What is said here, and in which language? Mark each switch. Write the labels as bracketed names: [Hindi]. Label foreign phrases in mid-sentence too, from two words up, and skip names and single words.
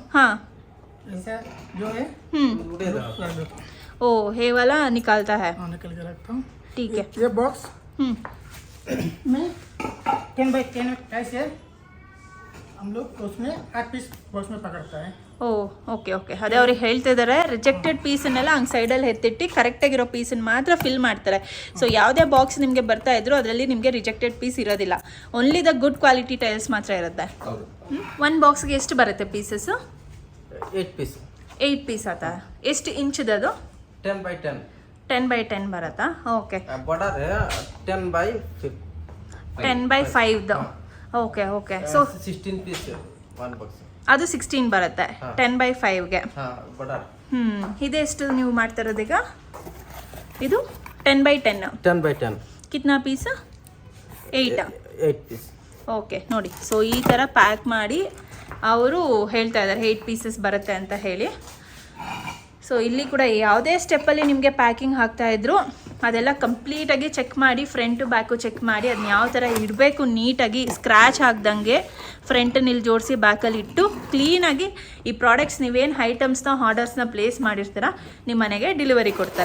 [Hindi] हाँ. ऐसे जो है ओ ये वाला निकालता है. निकल के रखता हूँ. ठीक है. ये बॉक्स में 10x10 टाइस है, हम लोग उसमें 8 पीस बॉक्स में पकड़ता है. [English] oh okay okay. [Kannada] ಅದೇ ಅವ್ರಿಗೆ ಹೇಳ್ತಿದ್ದಾರೆ ರಿಜೆಕ್ಟೆಡ್ ಪೀಸನ್ನೆಲ್ಲ ಹಂಗೆ ಸೈಡಲ್ಲಿ ಎತ್ತಿಟ್ಟು ಕರೆಕ್ಟಾಗಿರೋ ಪೀಸನ್ನು ಮಾತ್ರ ಫಿಲ್ ಮಾಡ್ತಾರೆ. ಸೊ ಯಾವುದೇ ಬಾಕ್ಸ್ ನಿಮಗೆ ಬರ್ತಾ ಇದ್ರು ಅದರಲ್ಲಿ ನಿಮಗೆ [English] rejected piece [Kannada] ಇರೋದಿಲ್ಲ, [English] only the good quality tiles [Kannada] ಮಾತ್ರ ಇರುತ್ತೆ. ಒಂದು ಬಾಕ್ಸ್ಗೆ ಎಷ್ಟು ಬರುತ್ತೆ ಪೀಸಸ್ಸು? [Hindi] 8 पीस. [Kannada] 8 ಪೀಸ್ ಆತಾ? ಎಷ್ಟು ಇಂಚದದು? [English] 10 by 10. [Kannada] 10 by 10 ಬರುತ್ತಾ? ಓಕೆ. [Hindi] बॉर्डर है 10 by 5. [Kannada] 10 by 5ದು. ಓಕೆ ಓಕೆ. ಸೊ [English] 16 पीस one box. [Kannada] ಅದು 16 ಬರುತ್ತೆ 10 by 5ಗೆ. [Hindi] हाँ बॉर्डर. [Kannada] ಇದೆಷ್ಟು ನೀವು ಮಾಡ್ತಾ ಇರೋದೀಗ? ಇದು 10 by 10. [English] 10 by 10. [Hindi] कितना पीस? 8 पीस. [Kannada] ಓಕೆ ನೋಡಿ. ಸೊ ಈ ಥರ ಪ್ಯಾಕ್ ಮಾಡಿ ಅವರು ಹೇಳ್ತಾ ಇದ್ದಾರೆ 8 ಪೀಸಸ್ ಬರುತ್ತೆ ಅಂತ ಹೇಳಿ. ಸೊ ಇಲ್ಲಿ ಕೂಡ ಯಾವುದೇ ಸ್ಟೆಪ್ಪಲ್ಲಿ ನಿಮಗೆ ಪ್ಯಾಕಿಂಗ್ ಹಾಕ್ತಾಯಿದ್ರು ಅದೆಲ್ಲ ಕಂಪ್ಲೀಟಾಗಿ ಚೆಕ್ ಮಾಡಿ, ಫ್ರಂಟು ಬ್ಯಾಕು ಚೆಕ್ ಮಾಡಿ ಅದನ್ನ ಯಾವ ಥರ ಇಡಬೇಕು ನೀಟಾಗಿ, ಸ್ಕ್ರ್ಯಾಚ್ ಆಗ್ದಂಗೆ ಫ್ರಂಟನ್ನು ಇಲ್ಲಿ ಜೋಡಿಸಿ ಬ್ಯಾಕಲ್ಲಿ ಇಟ್ಟು ಕ್ಲೀನಾಗಿ ಈ ಪ್ರಾಡಕ್ಟ್ಸ್ ನೀವೇನು ಐಟಮ್ಸ್ನ ಆರ್ಡರ್ಸ್ನ ಪ್ಲೇಸ್ ಮಾಡಿರ್ತೀರ ನಿಮ್ಮ ಮನೆಗೆ ಡೆಲಿವರಿ ಕೊಡ್ತಾರೆ.